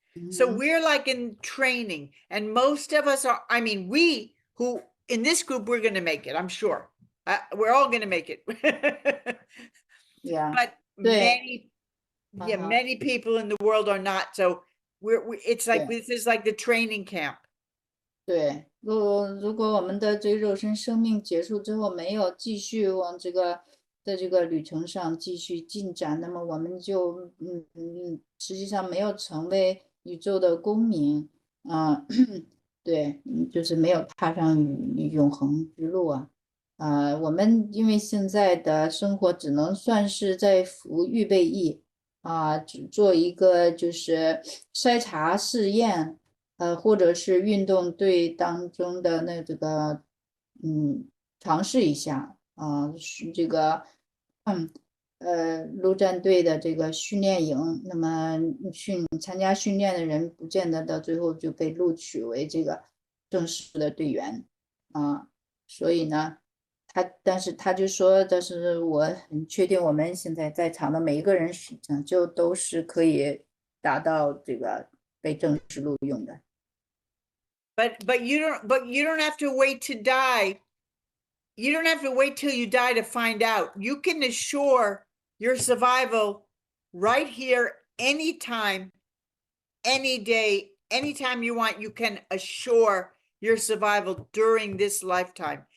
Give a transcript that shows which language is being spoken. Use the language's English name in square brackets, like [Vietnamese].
[English] So we're like in training, and most of us are, we who in this group, we're going to make it, I'm sure. We're all going to make it. Yeah. But [Chinese] 对， [English] many people in the world are not. So it's like, [Chinese] 对。 [English] this is like the training camp. [Chinese] 对，如果我们的这个肉身生命结束之后，没有继续往在这个旅程上继续进展，那么我们就实际上没有成为宇宙的公民对，就是没有踏上永恒之路我们因为现在的生活只能算是在服预备役只做一个就是筛查试验。或者是运动队当中的这个，尝试一下是这个，陆战队的这个训练营，那么参加训练的人不见得到最后就被录取为这个正式的队员所以呢，但是他就说，但是我很确定我们现在在场的每一个人实际上就都是可以达到这个被正式录用的。 [English] But you don't have to wait to die. You don't have to wait till you die to find out. You can assure your survival right here, anytime, any day, anytime you want. You can assure your survival during this lifetime.